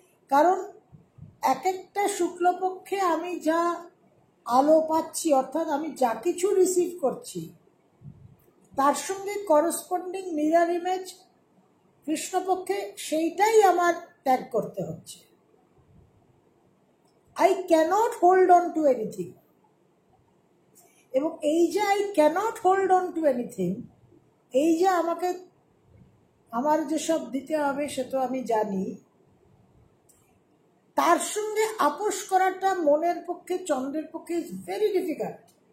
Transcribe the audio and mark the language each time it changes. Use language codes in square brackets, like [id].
[bn] কারণ এক একটা শুক্লপক্ষে আমি যা আলো পাচ্ছি, অর্থাৎ আমি যা কিছু রিসিভ করছি, তার সঙ্গে করসপন্ডিং মিরর ইমেজ কৃষ্ণপক্ষে সেইটাই আমার ত্যাগ করতে হচ্ছে। [en] I cannot hold on to anything. [bn] এবং এই যে [en] I cannot hold on to anything, [bn] এই যে আমাকে আমার যেসব দিতে হবে সে তো আমি জানি, তার সঙ্গে আপোষ করাটা মনের পক্ষে, চন্দ্রের পক্ষে [en] Is very difficult.